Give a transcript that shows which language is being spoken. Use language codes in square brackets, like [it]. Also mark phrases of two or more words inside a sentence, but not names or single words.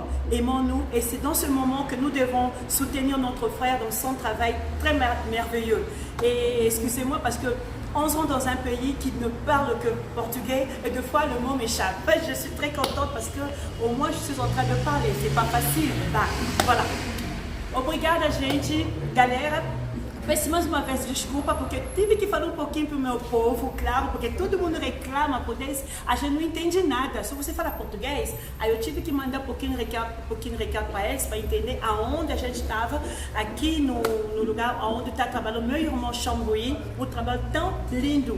[fr] Aimons-nous, et c'est dans ce moment que nous devons soutenir notre frère dans son travail très merveilleux. Et excusez-moi parce que on rentre dans un pays qui ne parle que portugais et deux fois le mot m'échappe. Je suis très contente parce que au moins je suis en train de parler. C'est pas facile. Bah, voilà. [pt] Obrigada, gente. Galera, peço mais uma vez desculpa porque tive que falar pouquinho pro meu povo, claro, porque todo mundo reclama por isso. A gente não entende nada. Se você fala português, aí eu tive que mandar um pouquinho de recado para eles, para entender aonde a gente estava, aqui no lugar onde está trabalhando meu irmão Chambui, um trabalho tão lindo.